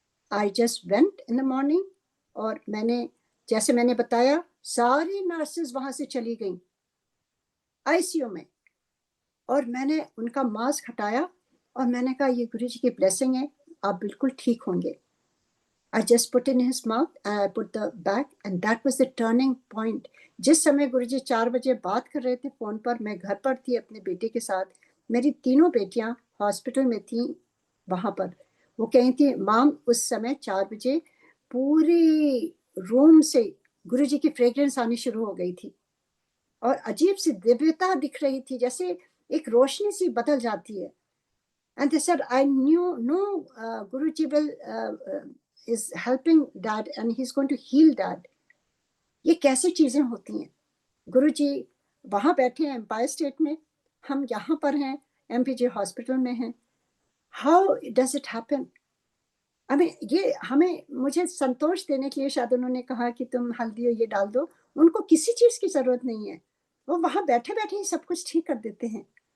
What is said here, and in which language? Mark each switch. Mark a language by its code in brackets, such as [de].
[en] I just went in the morning, [hi] और जैसे मैंने बताया, सारी नर्सेस वहां से चली गईं आईसीयू में, और मैंने उनका मास्क हटाया और मैंने कहा ये गुरुजी की ब्लेसिंग है, आप बिल्कुल ठीक होंगे। [en] I just put in his mouth and I put the back, and that was the turning point. [hi] जिस समय गुरुजी 4 बजे बात कर रहे थे फोन पर, मैं घर पर थी अपने बेटे के साथ। मेरी तीनों बेटियां हॉस्पिटल में थी वहां पर। वो कही थी माम, उस समय 4 बजे पूरी रूम से गुरुजी की फ्रेग्रेंस आनी शुरू हो गई थी, और अजीब सी दिव्यता दिख रही थी, जैसे एक रोशनी सी बदल जाती है। [en] And they said, I knew no, Guruji will is helping dad and he's going to heal dad. [hi] ये कैसे चीजें होती हैं? गुरुजी वहां बैठे हैं एम्पायर स्टेट में, हम यहाँ पर हैं एमपीजी हॉस्पिटल में हैं। [en] How does it happen? [hi] ये मुझे संतोष देने के लिए शायद उन्होंने कहा कि तुम हल्दी ये डाल दो, उनको किसी चीज की जरूरत नहीं है, वो वहां बैठे बैठे ही सब कुछ ठीक कर देते हैं।